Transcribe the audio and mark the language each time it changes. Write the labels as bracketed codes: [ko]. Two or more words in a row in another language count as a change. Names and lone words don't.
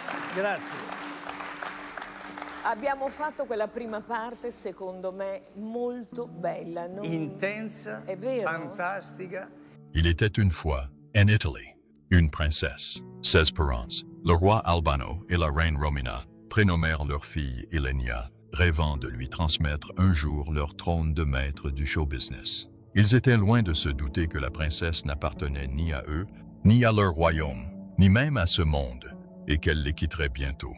[it] Grazie. Abbiamo fatto quella prima parte, secondo me, molto bella. Intensa, È vero? fantastica. [fr] Il était une fois, en Italie, une princesse, 16 parents. Le roi Albano et la reine Romina prénommèrent leur fille Ilenia, rêvant de lui transmettre un jour leur trône de maître du show business. Ils étaient loin de se douter que la princesse n'appartenait ni à eux, ni à leur royaume, ni même à ce monde, et qu'elle les quitterait bientôt.